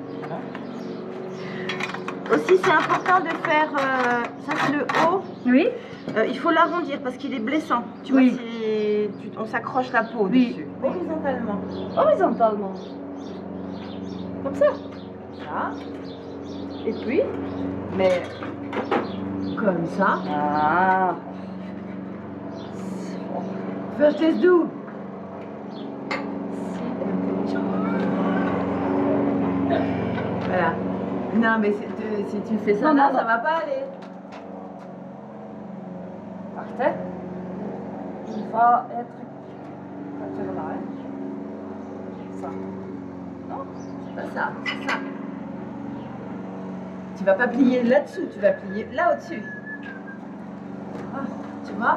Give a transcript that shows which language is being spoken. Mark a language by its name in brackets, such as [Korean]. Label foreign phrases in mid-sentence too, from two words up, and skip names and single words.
[French] Aussi, c'est important de faire, ça c'est le haut, Oui. il faut l'arrondir parce qu'il est blessant. Tu Oui. vois, on s'accroche la peau Oui. dessus. Horizontalement. Horizontalement. Comme ça. Ça. Et puis, mais comme ça. Ah. [English] First is do. [French] Voilà. Non, mais si tu fais ça Non, là, non, ça non. va pas aller. [Dutch] Wacht hè. [French] Il va être là. Hè. Ça. Non, c'est pas ça, c'est ça. Tu vas pas plier là-dessous, tu vas plier là au-dessus. Ah, tu vois?